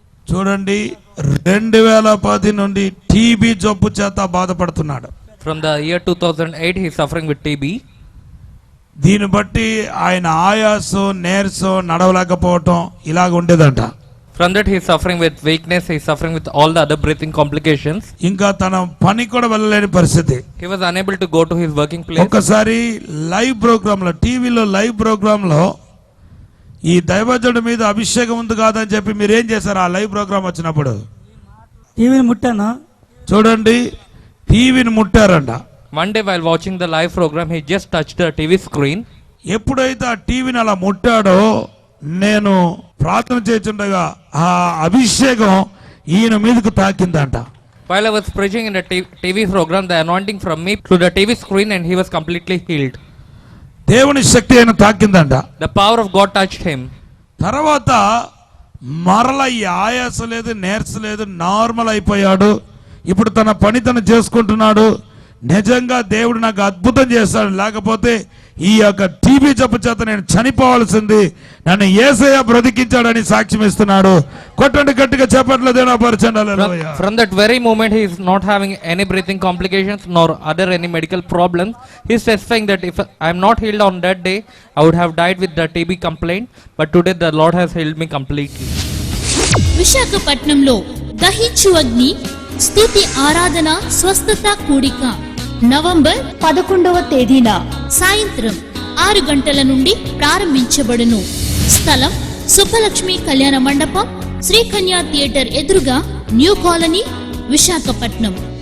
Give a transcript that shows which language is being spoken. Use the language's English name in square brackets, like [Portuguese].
[Telugu] చూడండి 2010 నుండి టీబీ జబ్బు చేత బాధపడుతున్నాడు. [English] From the year 2008 he is suffering with TB. [Telugu] దీన్ని బట్టి ఆయన ఆయాసం, నీరసం, నడవలేకపోవటం ఇలాగ ఉండేదంట. [English] From that he is suffering with weakness, he is suffering with all the other breathing complications. [Telugu] ఇంకా తన పని కూడా వెళ్ళలేని పరిస్థితి. [English] He was unable to go to his working place. [Telugu] ఒకసారి లైవ్ ప్రోగ్రామ్ లో, టీవీలో లైవ్ ప్రోగ్రామ్ లో ఈ దైవజనుడి మీద అభిషేకం ఉంది కాదని చెప్పి మీరు ఏం చేశారు? ఆ లైవ్ ప్రోగ్రామ్ వచ్చినప్పుడు టీవీని ముట్టాను. చూడండి, టీవీని ముట్టారంట. [English] One day while watching the live program he just touched the TV screen. [Telugu] ఎప్పుడైతే ఆ టీవీని అలా ముట్టాడో, నేను ప్రార్థన చేస్తుండగా ఆ అభిషేకం ఈయన మీదకు తాకిందంట. [English] While I was preaching in the TV program, the anointing from me to the TV screen and he was completely healed. [Telugu] దేవుని శక్తి ఆయన తాకిందంట. [English] The power of God touched him. [Telugu] తర్వాత మరల ఈ ఆయాస లేదు, నీరసం లేదు, నార్మల్ అయిపోయాడు. ఇప్పుడు తన పని తను చేసుకుంటున్నాడు. నిజంగా దేవుడు నాకు అద్భుతం చేస్తాడు, లేకపోతే ఈ యొక్క టీబీ జబ్బు చేత నేను చనిపోవాల్సింది, నన్ను యేసయ్య బ్రతికించాడని సాక్ష్యం ఇస్తున్నాడు. కొట్టండి గట్టిగా, చెప్పట్లేదు Dena పరిచండి. [English] From that very moment he is not having any breathing complications nor other any medical problems. He is testifying that if I am not healed on that day I would have died with the TB complaint, but today the Lord has healed me completely. [Telugu] విశాఖపట్నంలో దహించు అగ్ని స్తుతి ఆరాధన స్వస్థత కూడిక November 11వ తేదీన సాయంత్రం 6 గంటల నుండి ప్రారంభించబడును. స్థలం సుబ్బలక్ష్మి కళ్యాణ మండపం, శ్రీకన్యా థియేటర్ ఎదురుగా, న్యూ కాలనీ, విశాఖపట్నం.